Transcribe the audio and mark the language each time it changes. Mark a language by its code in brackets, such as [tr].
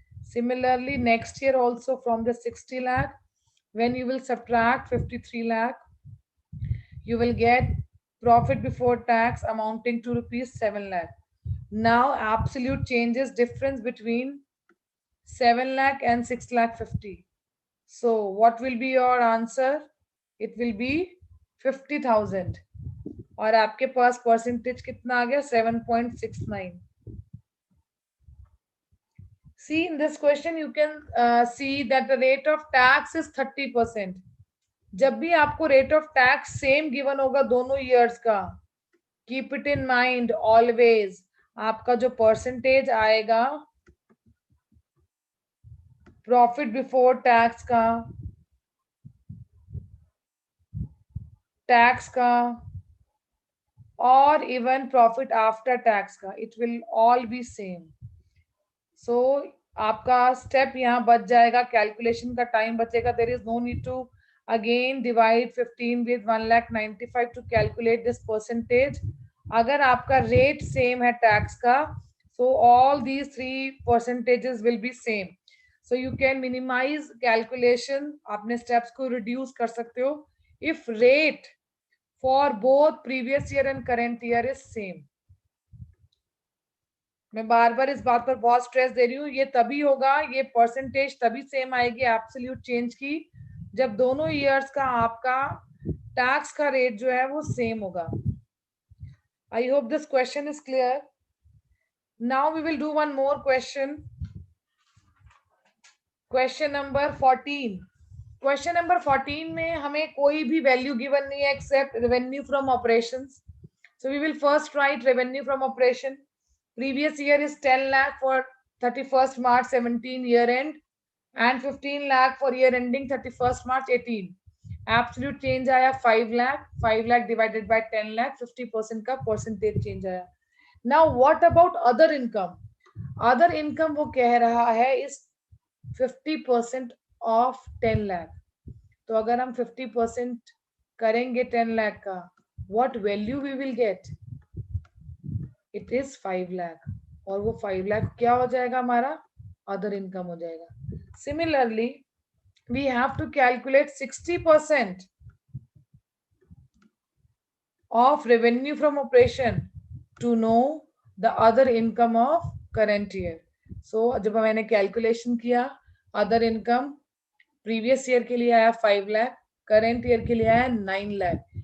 [en] Similarly, next year also from the 60 lakh, when you will subtract 53 lakh, you will get profit before tax amounting to rupees 7 lakh. Now absolute changes difference between 7 lakh and 6 lakh 50. So what will be your answer? It will be 50,000. [hi] और आपके पास percentage कितना आ गया? [en] 7.69. See, in this question you can see that the rate of tax is 30%. [hi] जब भी आपको [en] rate of tax same given [hi] होगा दोनों [en] years का, keep it in mind always. [hi] आपका जो [en] percentage आएगा profit before tax का, tax का, or even profit after tax का, it will all be same. [hi] So आपका step यहाँ बच जाएगा, calculation का time बचेगा. [en] There is no need to again divide 15 with 1,95,000 to calculate this percentage. [hi] अगर आपका [en] rate same है tax का, so all these three percentages will be same. So you can minimize calculation. आपने steps को reduce [hi] कर सकते हो [en] if rate for both previous year and current year is same. [hi] मैं बार बार इस बात पर बहुत स्ट्रेस दे रही हूँ, ये तभी होगा, ये परसेंटेज तभी सेम आएगी एब्सोल्यूट चेंज की जब दोनों ईयर्स का आपका टैक्स का रेट जो है वो सेम होगा. [en] I hope this question is clear. Now we will do one more question. [hi] Question number 14. Question number 14 में हमें कोई भी वैल्यू गिवन नहीं है accept revenue from operations. [en] So we will first write revenue from operation. Previous year is 10 lakh for 31st March 17 year end and 15 lakh for year ending 31st March 18. Absolute change आया 5 lakh. 5 lakh divided by 10 lakh, 50% का percentage change आया. Now what about other income? Other income [hi] वो कह रहा है [en] is 50% of 10 lakh. [hi] तो अगर हम [en] 50% करेंगे 10 lakh का, what value we will get? It is 5 lakh. [hi] और वो 5 lakh क्या हो जाएगा हमारा? [en] Other income [hi] हो जाएगा. [en] Similarly, we have to calculate 60% of revenue from operation to know the other income of current year. So [hi] जब मैंने [en] calculation किया, other income previous year [hi] के लिए आया [en] 5 lakh, current year के लिए आया 9 lakh.